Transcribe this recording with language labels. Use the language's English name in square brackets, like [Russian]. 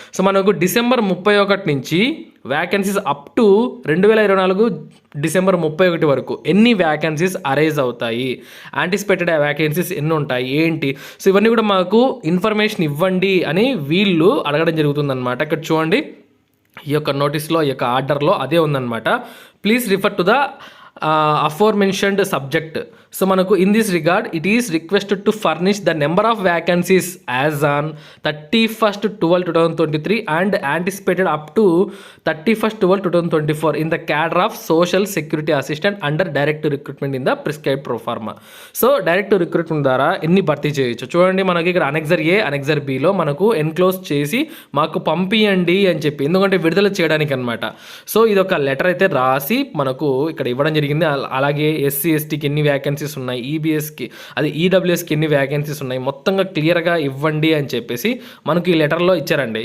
[Telugu] So మనకు December 31 నుంచి vacancies up to 2024 December 31 వరకు ఎన్ని వ్యాకెన్సీస్ అరైజ్ అవుతాయి, యాంటిసిపేటెడ్ వ్యాకెన్సీస్ ఎన్ని ఉంటాయి ఏంటి, సో ఇవన్నీ కూడా మాకు ఇన్ఫర్మేషన్ ఇవ్వండి అని వీళ్ళు అడగడం జరుగుతుందన్నమాట. ఇక్కడ చూడండి, ఈ యొక్క నోటీస్లో, ఈ యొక్క ఆర్డర్లో అదే ఉందన్నమాట. [English] Please refer to the aforementioned subject. So [Telugu] మనకు [English] in this regard it is requested to furnish the number of vacancies as on 31st 12 2023 and anticipated up to 31st 12 2024 in the cadre of social security assistant under direct recruitment in the prescribed pro forma. [Telugu] So direct recruitment ద్వారా ఎన్ని భర్తీ చేయొచ్చు చూడండి. మనకి ఇక్కడ annexure ఏ, annexure below మనకు enclose చేసి మాకు పంపియండి అని చెప్పి, ఎందుకంటే విడుదల చేయడానికి అనమాట. సో ఇది ఒక లెటర్ అయితే రాసి మనకు ఇక్కడ ఇవ్వడం జరిగింది. అలాగే ఎస్సీ ఎస్టీకి ఎన్ని వ్యాకెన్సీస్ ఉన్నాయి, ఈబీఎస్కి అది ఈడబ్ల్యూఎస్కి ఎన్ని వ్యాకెన్సీస్ ఉన్నాయి, మొత్తంగా క్లియర్గా ఇవ్వండి అని చెప్పేసి మనకు ఈ లెటర్లో ఇచ్చారండి.